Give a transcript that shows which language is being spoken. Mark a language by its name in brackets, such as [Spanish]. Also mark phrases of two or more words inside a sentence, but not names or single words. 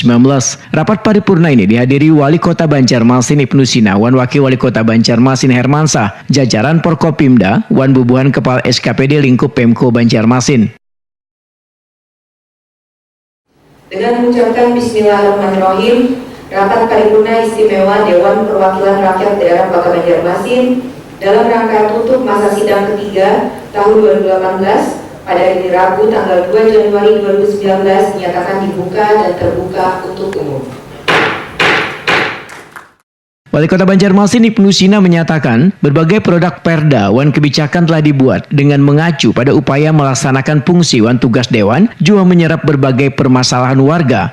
[Indonesian] Rapat paripurna ini dihadiri Wali Kota Banjarmasin Ibnu Sina, Wan Wakil Wali Kota Banjarmasin Hermansah, jajaran Forkopimda, Wan Bebuhan Kepala SKPD Lingkup Pemko Banjarmasin. Dengan mengucapkan Bismillahirrahmanirrahim, rapat paripurna istimewa Dewan Perwakilan Rakyat Daerah Kota Banjarmasin dalam rangka tutup masa sidang ketiga tahun 2018 pada hari Rabu tanggal 2 Januari 2019 dinyatakan dibuka dan terbuka untuk umum. Wali Kota Banjarmasin Ibnu Sina menyatakan berbagai produk perda wan kebijakan telah dibuat dengan mengacu pada upaya melaksanakan fungsi wan tugas dewan juga menyerap berbagai permasalahan warga.